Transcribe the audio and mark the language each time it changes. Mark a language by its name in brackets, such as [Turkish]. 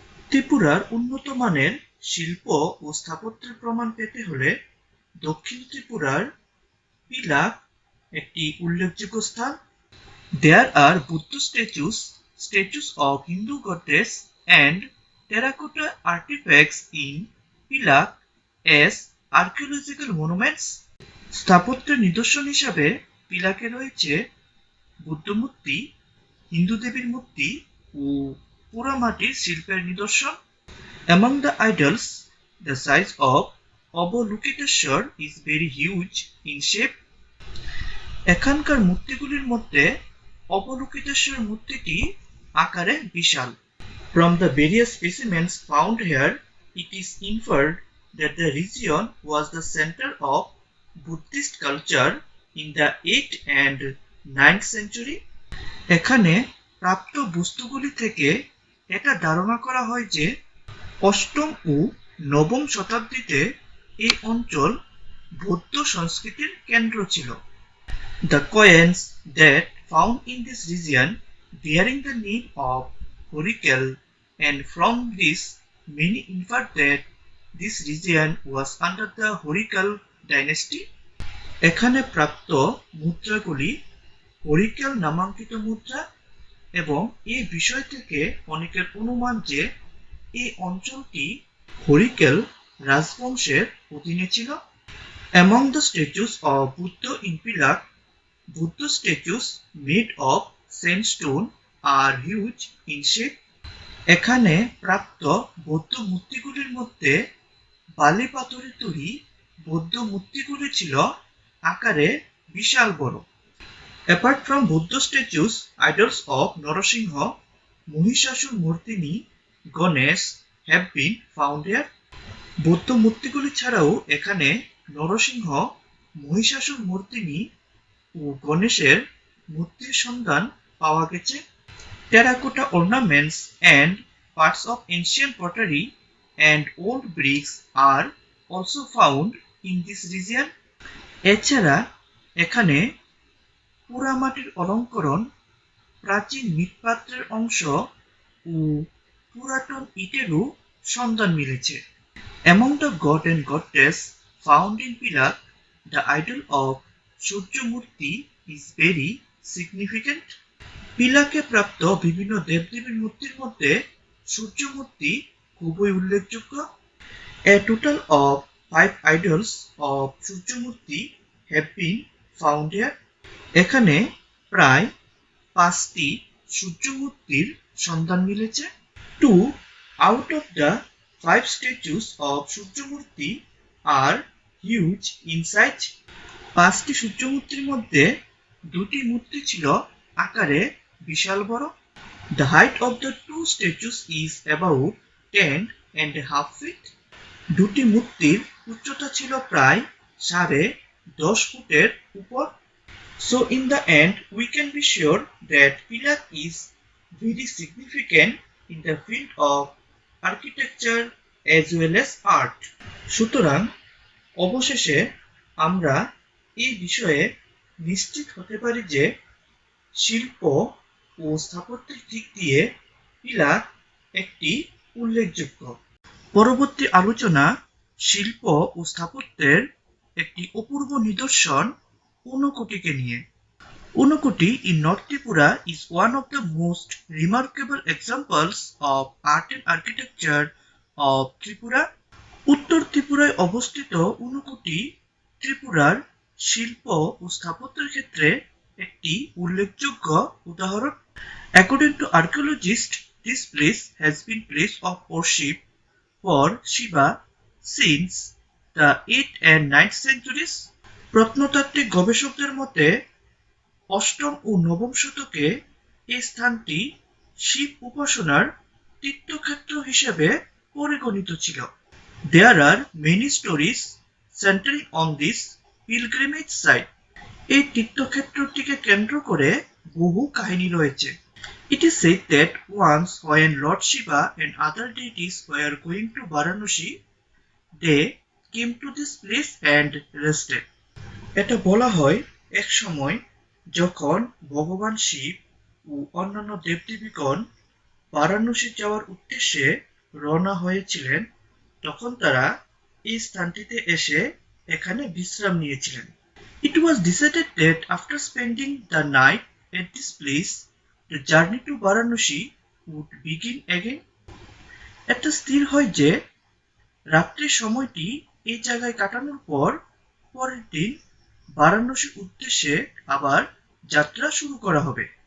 [Bangla] ত্রিপুরার উন্নত মানের শিল্প ও স্থাপত্যের প্রমাণ পেতে হলে দক্ষিণ ত্রিপুরার পিলাক একটি উল্লেখযোগ্য স্থান। [English] There are Buddha statues of Hindu goddess and terracotta artifacts in Pilak as archaeological monuments. [Bangla] স্থাপত্যের নিদর্শন হিসাবে পিলাকে রয়েছে বুদ্ধ মূর্তি, হিন্দু দেবীর মূর্তি ও পোড়ামাটির শিল্পের নিদর্শন। [English] Among the idols, the size of Avalokiteshwar is very huge in shape. [Bangla] এখানকার মূর্তিগুলির মধ্যে অবলোকিতেশ্বর মূর্তিটি আকারে বিশাল। [English] From the various specimens found here, it is inferred that the region was the center of Buddhist culture in the 8th and 9th century. [Bangla] এখানে প্রাপ্ত বস্তুগুলি থেকে এটা ধারণা করা হয় যে অষ্টম ও নবম শতাব্দীতে এই অঞ্চল বৌদ্ধ সংস্কৃতির কেন্দ্র ছিল। [English] The coins that found in this region bearing the name of Horikal, and from this many infer that this region was under the Horikal dynasty. [Bangla] এখানে প্রাপ্ত মুদ্রাগুলি হরিকেল নামাঙ্কিত মুদ্রা এবং এই বিষয় থেকে অনেকের অনুমান যে এই অঞ্চলটি হরিকেল রাজবংশের অধীনে ছিল। [English] Among the statues of Buddha in Pilak, Buddha statues made of sandstone are huge in shape. [Bangla] এখানে প্রাপ্ত বৌদ্ধ মূর্তিগুলির মধ্যে বালি পাথরের তৈরি বৌদ্ধ মূর্তিগুলি ছিল আকারে বিশাল বড়। [English] Apart from Buddha statues, idols of Narasimha, Mahishasur Murtini, Ganesh have been found here. [Bangla] বৌদ্ধ মূর্তিগুলি ছাড়াও এখানে নরসিংহ, মহিষাসুর মূর্তিনি ও গণেশের মূর্তির সন্ধান পাওয়া গেছে। [English] Terracotta ornaments and parts of ancient pottery and old bricks are also found in this region. [Bangla] এছাড়া এখানে পোড়ামাটির অলঙ্করণ, প্রাচীন মৃৎপাত্রের অংশ ও পুরাতন ইটেরও সন্ধান মিলেছে। [English] Among the god and goddess found in Pilak, the idol of সূর্যমূর্তি is very significant. [Bangla] পিলাকে প্রাপ্ত বিভিন্ন দেবদেবীর মূর্তির মধ্যে সূর্যমূর্তি খুবই উল্লেখযোগ্য। [English] A total of 5 idols of সূর্যমূর্তি have been found here. [Bangla] এখানে প্রায় 5টি সূর্যমূর্তির সন্ধান মিলেছে। [English] 2 out of the 5 statues of সূর্যমূর্তি are huge in size. [Bangla] 5টি সূর্যমূর্তির মধ্যে 2টি মূর্তি ছিল আকারে বিশাল বড়। [English] The height of the 2 statues is about 10.5 feet. [Bangla] 2টি মূর্তির উচ্চতা ছিল প্রায় 10.5 ফুটের উপর। [English] So in the end, we can be sure that Pilak is very significant in the field of architecture as well as art. [Bangla] সুতরাং অবশেষে আমরা এই বিষয়ে নিশ্চিত হতে পারি যে শিল্প ও স্থাপত্যের দিক দিয়ে পিলাক একটি উল্লেখযোগ্য। পরবর্তী আলোচনা শিল্প ও স্থাপত্যের একটি অপূর্ব নিদর্শন ঊনকোটিকে নিয়ে। [English] Unakoti in North Tripura is one of the most remarkable examples of art and architecture of Tripura. [Bangla] উত্তর ত্রিপুরায় অবস্থিত ঊনকোটি ত্রিপুরার শিল্প ও স্থাপত্যের ক্ষেত্রে একটি উল্লেখযোগ্য উদাহরণ। [English] According to archaeologists, this place has been place of worship for Shiva since the 8th and 9th centuries. [Bangla] প্রত্নতাত্ত্বিক গবেষকদের মতে অষ্টম ও নবম শতকে এই স্থানটি শিব উপাসনার তীর্থক্ষেত্র হিসেবে পরিগণিত ছিল। [English] There are many stories centering on this pilgrimage site. [Bangla] এই তীর্থক্ষেত্রটিকে কেন্দ্র করে বহু কাহিনী রয়েছে। [English] It is said that once when Lord Shiva and other deities were going to Varanasi, they came to this place and rested. [Bangla] এটা বলা হয় এক সময় যখন ভগবান শিব ও অন্যান্য দেবদেবীগণ বারাণসী যাওয়ার উদ্দেশ্যে রওনা হয়েছিলেন, তখন তারা এই স্থানটিতে এসে এখানে বিশ্রাম নিয়েছিলেন। [English] It was decided that after spending the night at this place, the journey to Varanasi would begin again. [Bangla] এটা স্থির হয় যে রাত্রির সময়টি এই জায়গায় কাটানোর পর পরের দিন বারাণসীর উদ্দেশ্যে আবার যাত্রা শুরু করা হবে।